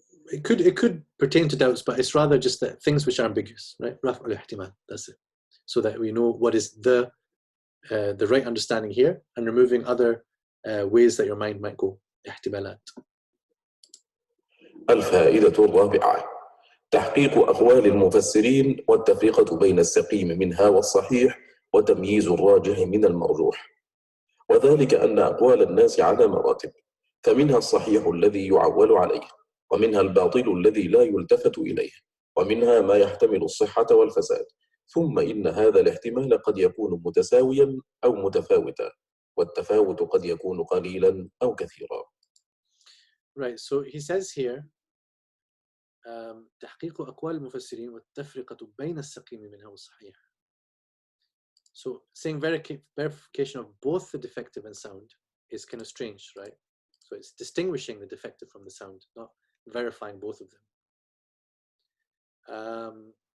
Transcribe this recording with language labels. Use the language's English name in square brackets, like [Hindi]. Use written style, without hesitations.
[English] It could pertain to doubts, but it's rather just that things which are ambiguous, right? [Arabic] Raf'ul ihtimal, [English] that's it. So that we know what is the right understanding here, and removing other ways that your mind might go. [Arabic] ihtimalat. الفائدة الرابعة: تحقيق أقوال المفسرين والتفرقة بين السقيم منها والصحيح وتمييز الراجح من المرجوح. وذلك أن أقوال الناس على مراتب، فمنها الصحيح الذي يعول عليه، ومنها الباطل الذي لا يلتفت إليه، ومنها ما يحتمل الصحة والفساد، ثم إن هذا الاحتمال قد يكون متساويا أو متفاوتا، والتفاوت قد يكون قليلا أو كثيرا. [English] Right, so he says here [Arabic] تحقيق أقوال المفسرين والتفرقة بين السقيم منها والصحيح. [English] So saying verification of both the defective and sound is kind of strange, right? So it's distinguishing the defective from the sound, not verifying both of them.